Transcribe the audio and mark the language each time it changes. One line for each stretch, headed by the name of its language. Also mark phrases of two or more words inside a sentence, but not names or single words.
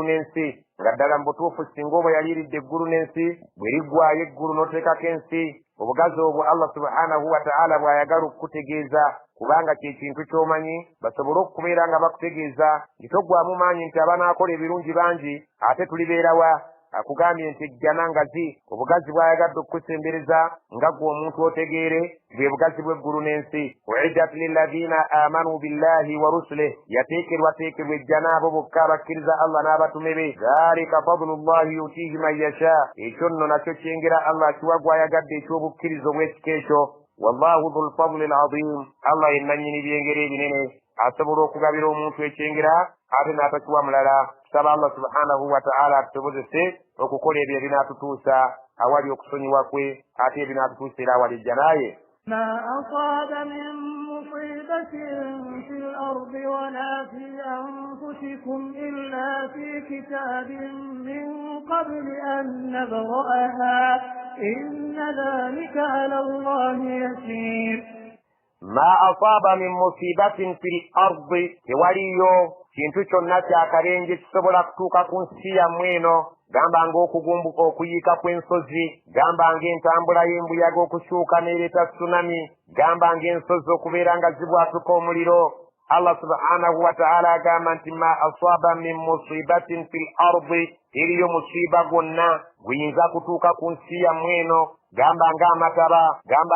Ganda: n'ensi nga ddala mu butuufu singa oba yaliiridde eggulu n'ensi bwe liggwayo eggulu n'oteekako ensi obugazi obwo Allah
Arabic: سبحانه وتعالى
Ganda: bw'ayagala okukutegeeza kubanga kyekintu ky'omanyi basobole okubeera nga bakutegeeza nti toggwamu maanyi nti abanaakola ebirungi bangi ate tulibeerawa akugambye nti ejjana ngazi obugazi bw'ayagadde okukusembereza nga gwe omuntu otegeere bwe bugazi bw'eggulu n'ensi.
Arabic: أعدت للذين آمنوا بالله ورسله
Ganda: yateekerwateekerwa ejjana abo bokka abakkiriza Allah n'abatume be
Arabic: ذلك فضل الله يؤتيه من يشاء
Ganda: ekyo nno nakyo kyengera Allah kiwa gwayagadde ekyobukkiriza obw'ekika ekyo
Arabic: والله ذو الفضل العظيم
Ganda: Allah ye nannyini byengera ebinene asobola okugabira omuntu ekyengera ate n'atakiwa mulala. Tusaba Allah
Arabic: سبحانه وتعالى
Ganda: atusobozese okukola ebyo ebinaatutuusa awali okusonyiwa kwe ate ebinaatutuusira awali ejjanaye.
Arabic: ما أصاب من مصيبة في الأرض ولا في أنفسكم إلا في كتاب من قبل أن نبرأها إن ذلك على الله يسير. ما أصاب من مصيبة في الأرض
Ganda: وليو kintu kyonna kyakalenje kisobola kutuuka ku nsi yammwe eno gamba ng'okugumbuka okuyiika kw'ensozi gamba ng'entambula y'embuyaga okukyuka n'ereeta tsunami gamba ng'ensozi okubeera nga zibwatuka omuliro. Allah
Arabic: سبحانه وتعالى
Ganda: agamba nti
Arabic: ما أصاب من مصيبة في الأرض
Ganda: eriyo musiba gwonna guyinza kutuuka ku nsi yammwe eno gamba ng'amataba gamba